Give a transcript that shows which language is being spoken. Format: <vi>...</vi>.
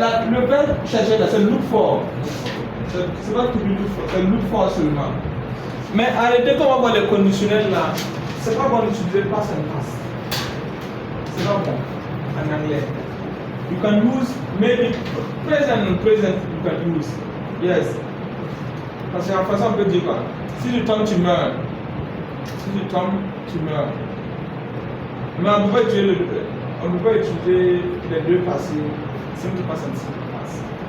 <fr>Le verbe chercher là, c'est</fr> <en>look for.</en> <fr>C'est pas</fr> <en>to be look for,</en> <fr>c'est look for seulement. Mais arrêtez quand on va voir les conditionnels là, c'est pas bon d'utiliser</fr> <en>past and past.</en> <fr>C'est pas bon en anglais.</fr> <en>You can use maybe present and present you can use. Yes.</en> <fr>Parce qu'en français on peut dire quoi? Si tu tombes, tu meurs. Si tu tombes, tu meurs. Mais on ne peut pas utiliser les deux passés,</fr> <en>simple past and simple past.</en>